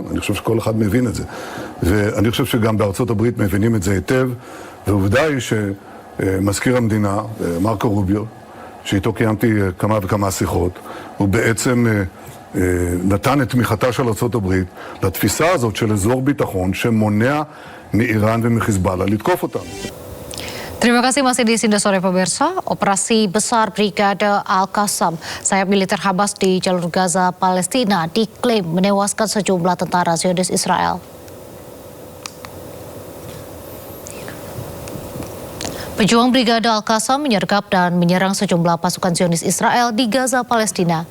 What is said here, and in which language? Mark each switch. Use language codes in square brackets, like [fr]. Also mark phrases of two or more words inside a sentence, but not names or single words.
[he] אני חושב שכל אחד מבין את זה. ואני חושב שגם בארצות הברית מבינים את זה היטב, ועובדה היא שמזכיר המדינה, מרקו רוביו, שאיתו קיימתי כמה וכמה שיחות, הוא בעצם נתן את תמיכתה של ארצות הברית לתפיסה הזאת של אזור ביטחון שמונע מאיראן ומחיזבאללה לתקוף אותנו. [id] Terima kasih masih di Sinda Sore pemirsa. Operasi besar Brigade Al-Qassam, sayap militer Hamas di jalur Gaza, Palestina, diklaim menewaskan sejumlah tentara Zionis Israel. Pejuang Brigade Al-Qassam menyergap dan menyerang sejumlah pasukan Zionis Israel di Gaza, Palestina.